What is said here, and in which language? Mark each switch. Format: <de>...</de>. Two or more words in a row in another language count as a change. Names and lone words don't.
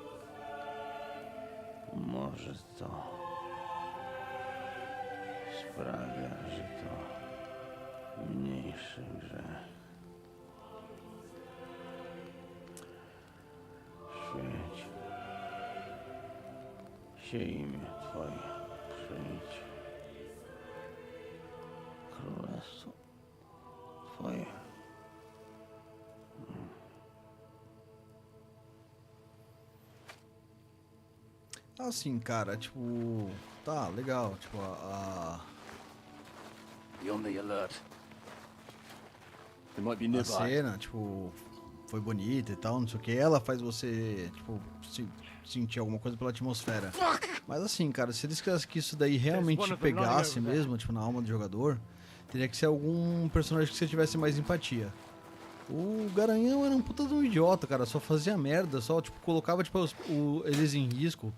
<pl>Może to sprawia, że to mniejszy grzech. Świeć się imię Twoje, przyjdź królestwo Twoje.</pl> <pt>Assim, cara, tipo, tá legal, tipo,</pt> <en>Be on the alert. They might be a nearby.</en> <pt>cena, tipo, foi bonita e tal, não sei o que, ela faz você, tipo, sentir alguma coisa pela atmosfera. Mas assim, cara, se eles quisessem que isso daí realmente pegasse mesmo, tipo, na alma do jogador, teria que ser algum personagem que você tivesse mais empatia. O Garanhão era um puta de um idiota, cara, só fazia merda, só, tipo, colocava, tipo, eles em risco.</pt>